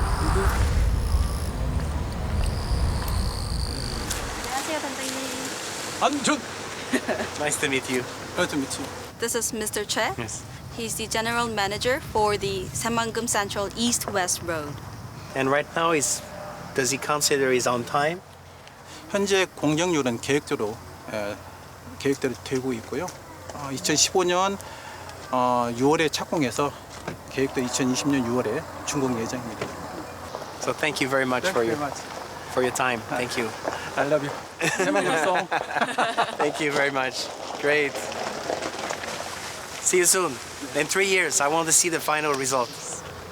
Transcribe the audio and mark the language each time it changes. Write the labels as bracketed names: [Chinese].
[Korean] 안녕하세요, 단장님. 안전. [English] Nice to meet you. Nice to meet you. This is Mr. Che. Yes. He's the general manager for the Saemangeum Central East-West Road. And right now, does he consider he's on time? [Korean] 현재 공정률은 계획대로 되고 있고요. 2015년 6월에 착공해서 계획도 2020년 6월에 준공 예정입니다. [English] So thank you very much for your time. Thank you. I love you. 세만금 song. Thank you very much. Great. See you soon. In 3 years, I want to see the final results.